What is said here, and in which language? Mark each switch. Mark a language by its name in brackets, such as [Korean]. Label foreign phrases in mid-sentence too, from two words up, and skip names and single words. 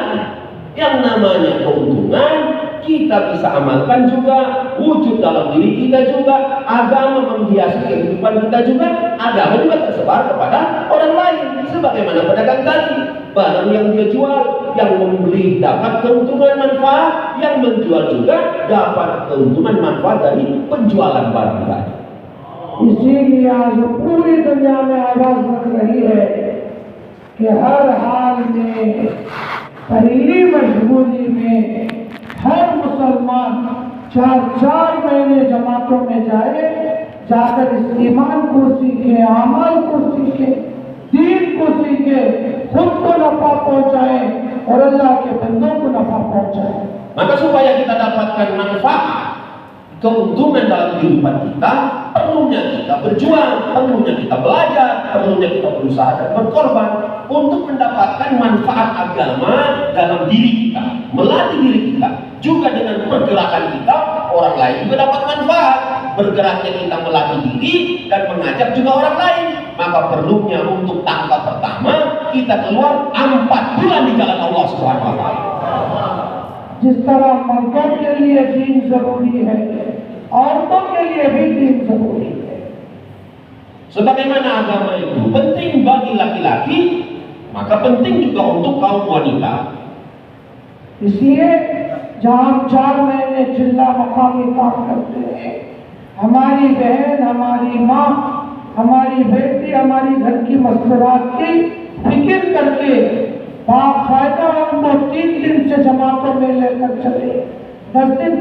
[Indonesian] Yang namanya keuntungan kita bisa amalkan juga, wujud dalam diri kita juga, agama menghiasi kehidupan kita juga, agama juga tersebar kepada orang lain. Sebagaimana pedagang tadi, barang yang dia jual, yang membeli dapat keuntungan manfaat, yang menjual juga dapat keuntungan manfaat dari penjualan barang tadi. [Hindi] इसीलिए आज पूरी दुनिया में आवाज उठ रही है कि हर हाल में, पहली मजबूरी में हर मुसलमान 4 महीने जमातों में जाए, जाकर इस ईमान को सीखे, अमल को सीखे, दीन को सीखे, खुद को नफा पहुंचाए और अल्लाह के बंदों को नफा पहुंचाए। [Indonesian] Maka supaya kita dapatkan manfaat, keuntungan dalam kehidupan kita, perlunya kita berjuang, perlunya kita belajar, perlunya kita berusaha dan berkorban untuk mendapatkan manfaat agama dalam diri kita, melatih diri kita. Juga dengan pergerakan kita, orang lain juga dapat manfaat. Bergeraknya kita melatih diri dan mengajak juga orang lain. Maka perlunya untuk tangga pertama kita keluar 4 bulan di jalan Allah [Arabic] سبحانه وتعالى. [Hindi] जिस तरह मर्दों के लिए दीन जरूरी है, औरतों के लिए भी दीन जरूरी है। [Indonesian] Sebagaimana agama itu penting bagi laki-laki, maka penting juga untuk kaum wanita. [Hindi] इसलिए जहाँ 4 महीने जिला मकामी काम करते हैं, हमारी बहन, हमारी माँ, हमारी बेटी, हमारी घर की मसरूरात की फिक्र करके बाकायदा उनको लेकर चले, 10 दिन